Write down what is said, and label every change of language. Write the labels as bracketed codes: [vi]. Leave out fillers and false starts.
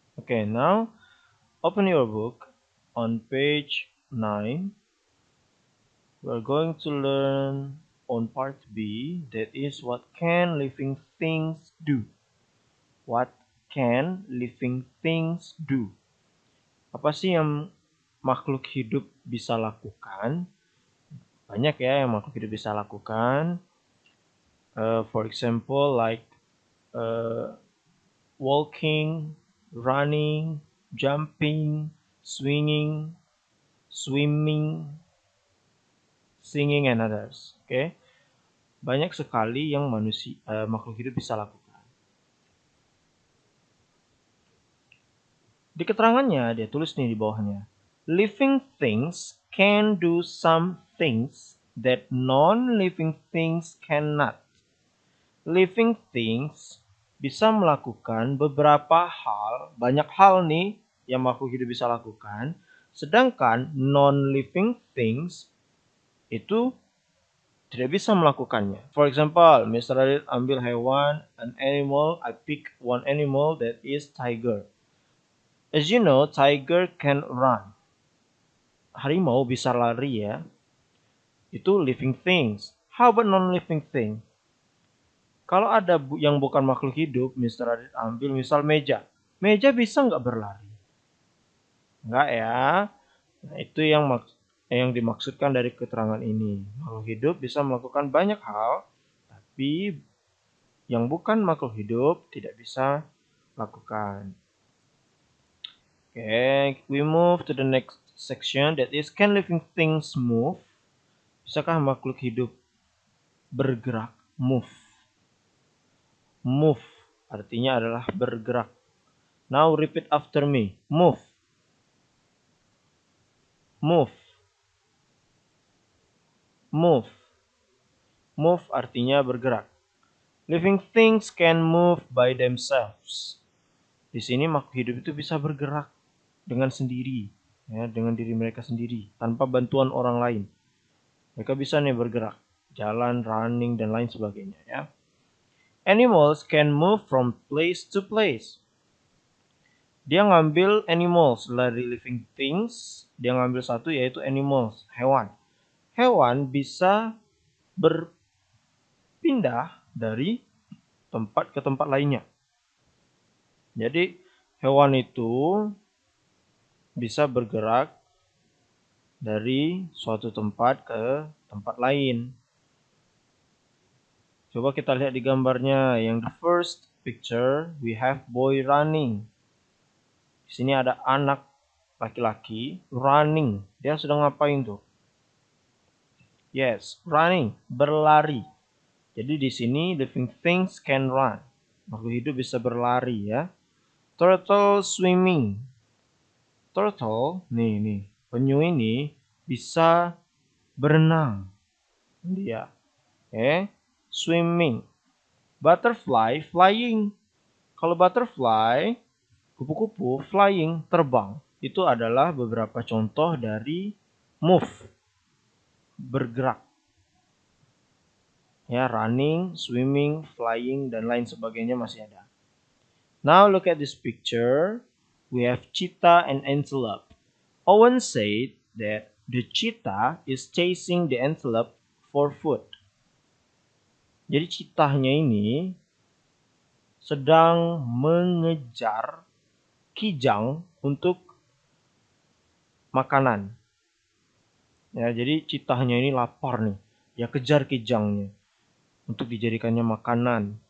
[en] Okay, now open your book on page 9. We're going to learn on part B, that is what can living things do. What can living things do? [id] Apa sih yang makhluk hidup bisa lakukan? Banyak ya yang makhluk hidup bisa lakukan. [en] For example, like walking, running, jumping, swinging, swimming, singing, and others. Okay? [id] Banyak sekali yang makhluk hidup bisa lakukan. Di keterangannya dia tulis nih di bawahnya. [en] Living things can do some things that non-living things cannot. [id] Living things bisa melakukan beberapa hal, banyak hal nih yang makhluk hidup bisa lakukan, sedangkan non-living things itu tidak bisa melakukannya. [en] For example, Mr. Radit [id] ambil hewan, [en] an animal, I pick one animal that is tiger. As you know, tiger can run. [id] Harimau bisa lari ya. [en] Itu living things. How about non-living thing? [id] Kalau ada yang bukan makhluk hidup, Mr. Radit ambil misal meja. Meja bisa nggak berlari? Nggak ya. Nah, itu yang dimaksudkan dari keterangan ini. Makhluk hidup bisa melakukan banyak hal, tapi yang bukan makhluk hidup tidak bisa lakukan. [en] Okay, we move to the next section, that is, can living things move? [id] Bisakah makhluk hidup bergerak? Move. Move artinya adalah bergerak. [en] Now repeat after me. Move. Move. [id] Move. Move artinya bergerak. [en] Living things can move by themselves. [id] Di sini makhluk hidup itu bisa bergerak dengan sendiri, ya, dengan diri mereka sendiri, tanpa bantuan orang lain. Mereka bisa nih bergerak, jalan, running, dan lain sebagainya. Ya. [en] Animals can move from place to place. [id] Dia ngambil animals dari living things, dia ngambil satu yaitu animals, hewan. Hewan bisa berpindah dari tempat ke tempat lainnya. Jadi hewan itu bisa bergerak dari suatu tempat ke tempat lain. Coba kita lihat di gambarnya. [en] Yang the first picture, we have boy running. [id] Di sini ada anak laki-laki running. Dia sedang ngapain tuh? Yes, running, berlari. Jadi di sini [en] living things can run. [id] Makhluk hidup bisa berlari ya. [en] Turtle swimming. [id] Turtle, nih, penyu ini bisa berenang. [en] Dia, swimming. Butterfly, flying. [id] Kalau butterfly, kupu-kupu, flying, terbang. Itu adalah beberapa contoh dari move, bergerak. Ya, running, swimming, flying, dan lain sebagainya masih ada. [en] Now look at this picture. We have cheetah and antelope. Owen said that the cheetah is chasing the antelope for food. [id] Jadi cheetahnya ini sedang mengejar kijang untuk makanan. Ya, jadi cheetahnya ini lapar nih. Dia kejar kijangnya untuk dijadikannya makanan.